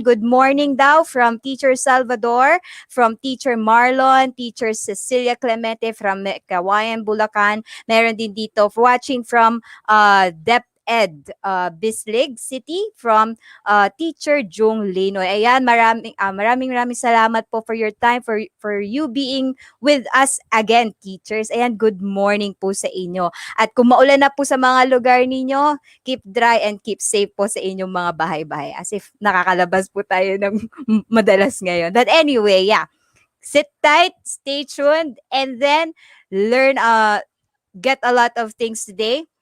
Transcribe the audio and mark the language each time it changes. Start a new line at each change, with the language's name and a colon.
English: Good morning daw from Teacher Salvador, from Teacher Marlon, Teacher Cecilia Clemente from Kawayan, Bulacan.
Filipino: Meron din dito
English: watching from DepEd, Bislig City, from Teacher Jung Linoy.
Filipino: Ayan, maraming salamat po
English: for your time, for you being with us again, teachers.
Filipino: Ayan,
English: good morning
Filipino: po sa inyo. At kung maulan na po sa mga lugar ninyo,
English: keep dry and keep safe
Filipino: po sa inyong mga bahay-bahay. As if nakakalabas po tayo ng madalas ngayon.
English: But anyway, yeah. Sit tight, stay tuned, and then learn, get a lot of things today.